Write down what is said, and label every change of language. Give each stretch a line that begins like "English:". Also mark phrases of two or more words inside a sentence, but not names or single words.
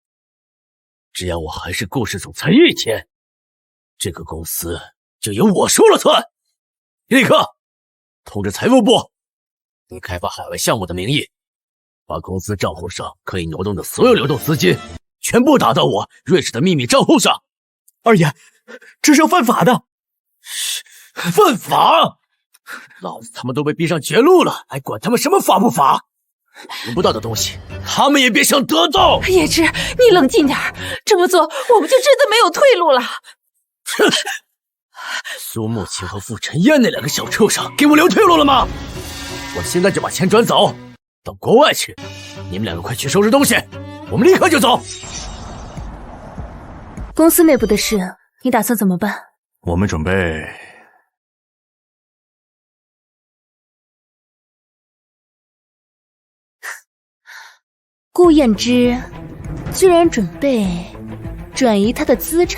Chinese: 只要我還是顧氏總裁一天，這個公司就由我說了算。立刻通知財務部，以開發海外項目的名義，把公司賬戶上可以挪動的所有流動資金全部打到我瑞士的秘密賬戶上。二爺，這是要犯法的。犯法？老子他們都被逼上絕路了，還管他們什麼法不法？得不到的東西，他們也別想得到。叶芝，你冷静點，這麼做我們就真的沒有退路了。哼！蘇慕情和傅晨燕那两個小畜生，給我留退路了嗎？我現在就把錢轉走，到國外去。你們兩個快去收拾東西，我們立刻就走。公司內部的事，你打算怎麼辦？我們準備。顧燕之居然準備轉移他的資產，